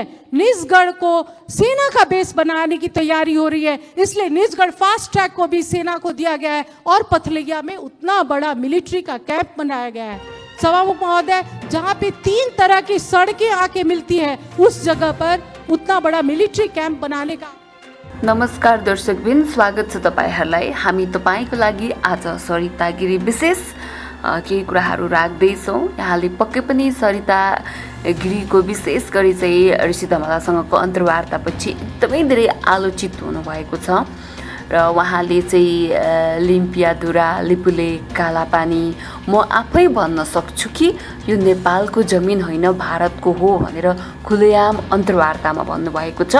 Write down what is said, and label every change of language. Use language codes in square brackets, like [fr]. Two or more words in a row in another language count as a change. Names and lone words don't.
[hi] निजगढ़ को सेना का बेस बनाने की तैयारी हो रही है, इसलिए निजगढ़ फास्ट ट्रैक को भी सेना को दिया गया है और पथलैया में उतना बड़ा मिलिट्री का कैंप बनाया गया है। सभामुख महोदय, जहाँ पे 3 तरह की सड़कें आके मिलती है उस जगह पर उतना बड़ा मिलिट्री कैंप बनाने का। [ne] नमस्कार दर्शकबिन, स्वागत छ तपाईहरूलाई। हामी तपाईँको लागि आज सरिता गिरी विशेष केही कुराहरू राख्दैछौँ। यहाँले पक्कै पनि सरिता गिरीको विशेष गरी चाहिँ ऋषि धमलासँगको अन्तर्वार्तापछि एकदमै धेरै आलोचित हुनुभएको छ र उहाँले चाहिँ लिम्पियाधुरा, लिपुले, कालापानी म आफै भन्न सक्छु कि यो नेपालको जमिन होइन भारतको हो भनेर खुलेआम अन्तर्वार्तामा भन्नुभएको छ।